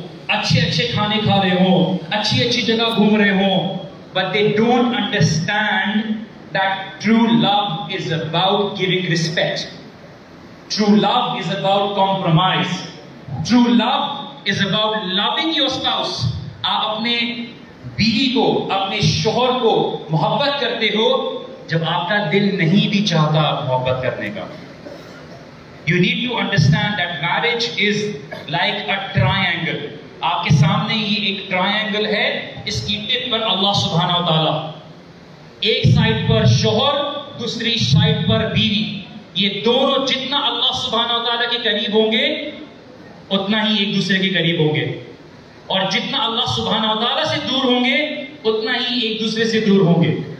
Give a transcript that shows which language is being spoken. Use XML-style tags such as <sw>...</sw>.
<hi>अच्छे अच्छे खाने खा रहे हो, अच्छी अच्छी जगह घूम रहे हो,</hi> <en>But they don't understand that true love is about giving respect, true love is about compromise, true love is about loving your spouse।</en> <hi>आप अपने बीवी को, अपने शोहर को मोहब्बत करते हो जब आपका दिल नहीं भी चाहता मोहब्बत करने का।</hi> <en>You need to understand that marriage is like a triangle।</en> <hi>आपके सामने ये एक ट्रायंगल है, इसकी टिप पर अल्लाह सुब्हानहू व तआला, एक साइड पर शोहर, दूसरी साइड पर बीवी। ये दोनों जितना अल्लाह सुब्हानहू व तआला के करीब होंगे उतना ही एक दूसरे के करीब होंगे, और जितना अल्लाह सुब्हानहू व तआला से दूर होंगे उतना ही एक दूसरे से दूर होंगे।</hi>